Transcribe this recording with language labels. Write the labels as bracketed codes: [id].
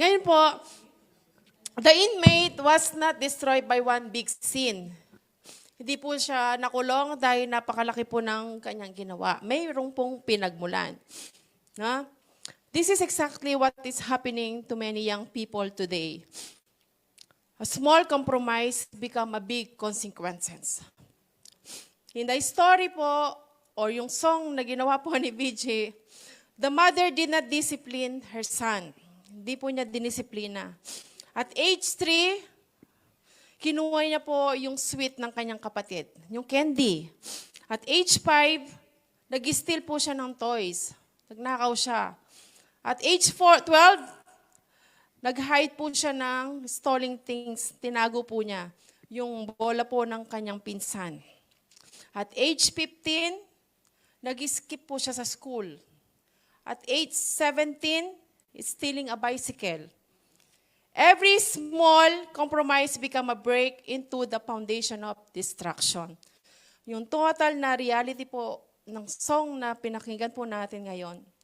[tl] Ngayon po, [en] the inmate was not destroyed by one big sin. [tl] Hindi po siya nakulong dahil napakalaki po ng kanyang ginawa. Mayroong pong pinagmulan. [en] Na? This is exactly what is happening to many young people today. a small compromise become a big consequences. In the story po, or [tl] yung song na ginawa po ni BJ, [en] the mother did not discipline her son. [tl] Hindi po niya dinisiplina. [en] At age 3, [tl] kinuha niya po yung sweet ng kanyang kapatid, yung candy. [en] At age 5, [tl] nag-steal po siya ng toys. Nagnakaw siya. [en] At age 12, [tl] nag-hide po siya ng [en] stolen things. [tl] Tinago po niya yung bola po ng kanyang pinsan. [en] At age 15, [tl] nag-skip po siya sa school. [en] At age 17, stealing a bicycle. Every small compromise become a break into the foundation of destruction. [tl] Yung total na reality po ng song na pinakinggan po natin ngayon.